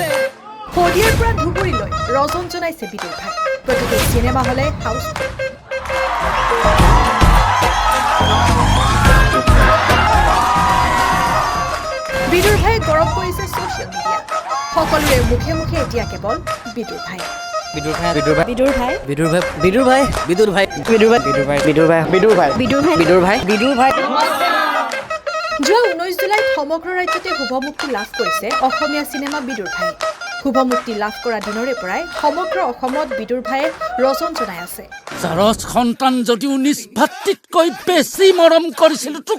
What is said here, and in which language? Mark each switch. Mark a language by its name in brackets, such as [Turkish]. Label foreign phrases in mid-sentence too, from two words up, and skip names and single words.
[Assamese] শদিয়াৰ পৰা ধুবুৰীলৈ ৰজন জনাইছে বিদুৰ ভাই প্ৰতিটো চিনেমা হলে হাউচ বিদুৰ ভাই গৰম কৰিছে ছ'চিয়েল মিডিয়া সকলোৰে মুখে মুখে এতিয়া কেৱল বিদুৰ ভাই विदुर भाई विदुर भाई বিদুৰ ভাই विदुर भाई विदुर भाई विदुर भाई विदुर भाई विदुर भाई विदुर भाई विदुर भाई বিদুৰ ভাই विदुर भाई विदुर भाई যোৱা 19 জুলাইত সমগ্ৰ ৰাজ্যতে শুভমুক্তি লাভ কৰিছে অসমীয়া চিনেমা বিদুৰ ভাই শুভমুক্তি লাভ কৰা দিনৰে পৰাই সমগ্ৰ অসমত বিদুৰ ভাইয়ে ৰজন জনাই আছে জাৰজ সন্তান যদিও নিজ ভাতৃতকৈ বেছি মৰম কৰিছিল তোক